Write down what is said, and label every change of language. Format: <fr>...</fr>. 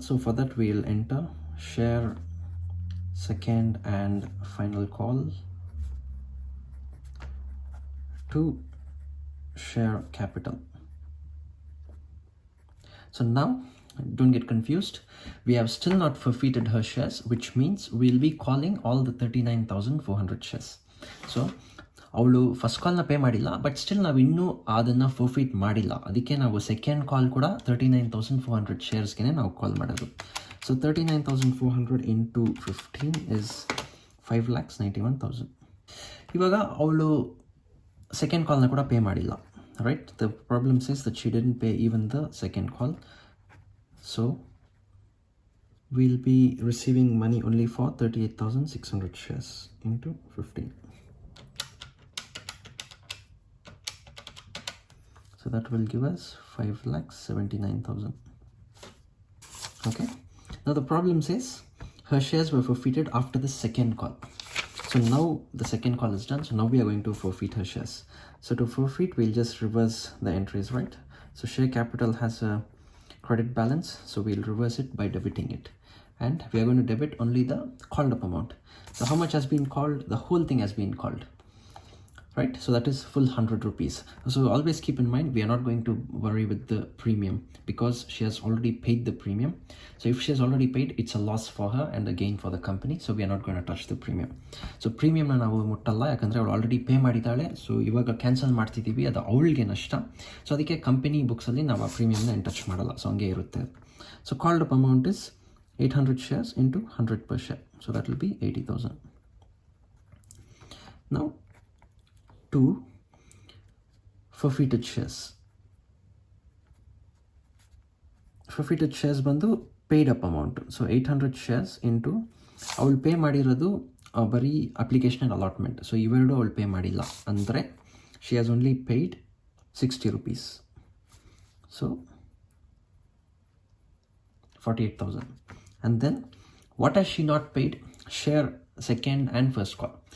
<en>So for that we'll enter share second and final call to share capital. So now don't get confused, we have still not forfeited her shares, which means we'll be calling all the 39,400 shares.</en> <kn>So ಅವಳು first ಕಾಲ್ನ pay ಮಾಡಿಲ್ಲ, but still ನಾವು ಇನ್ನೂ ಅದನ್ನು forfeit ಮಾಡಿಲ್ಲ. ಅದಕ್ಕೆ ನಾವು second ಕಾಲ್ ಕೂಡ 39,400 ಶೇರ್ಸ್ಗೆ ನಾವು ಕಾಲ್ ಮಾಡೋದು.</kn> <en>So 39,400 into 15 is 5,91,000.</en> <kn>ಇವಾಗ ಅವಳು ಸೆಕೆಂಡ್ ಕಾಲ್ನ ಕೂಡ ಪೇ ಮಾಡಿಲ್ಲ, right?</kn> <en>The problem is that she didn't pay even the second call. So we'll be receiving money only for 38,600 shares into 15. So that will give us 5,79,000. Okay. Now the problem says her shares were forfeited after the second call. So now the second call is done. So now we are going to forfeit her shares. So to forfeit, we'll just reverse the entries, right? So share capital has a credit balance. So we'll reverse it by debiting it. And we are going to debit only the called up amount. So how much has been called? The whole thing has been called. Right, so that is full 100 rupees. So always keep in mind, we are not going to worry with the premium because she has already paid the premium. So if she has already paid, it's a loss for her and a gain for the company. So we are not going to touch the premium.</en> <kn>So premium na ನಾವು ಮುಟ್ಟಲ್ಲ, ಯಾಕಂದ್ರೆ ಅವಳು already pay ಮಾಡಿದ್ದಾಳೆ. So ಇವಾಗ cancel ಮಾಡ್ತಿದ್ದೀವಿ, ಅದು ಅವಳಿಗೆ ನಷ್ಟ. So ಅದಕ್ಕೆ ಕಂಪನಿ ಬುಕ್ಸಲ್ಲಿ ನಾವು ಆ ಪ್ರೀಮಿಯಮ್ನ ಏನು ಟಚ್ ಮಾಡಲ್ಲ. ಸೊ ಹಂಗೆ ಇರುತ್ತೆ.</kn> <en>So called up amount is 800 shares into 100 per share. So that will be 80,000. Now to forfeited shares.</en> <kn>Forfeited shares ಬಂದು paid up amount.</kn> <en>So 800 shares into</en> <kn>ಅವಳು ಪೇ ಮಾಡಿರೋದು ಬರೀ ಅಪ್ಲಿಕೇಶನ್ ಅಲಾಟ್ಮೆಂಟ್. ಸೊ ಇವೆರಡು ಅವಳು pay ಮಾಡಿಲ್ಲ, ಅಂದರೆ</kn> <en>she has only paid 60 rupees. So 48,000. And then what has she not paid? Share second and first call.</en>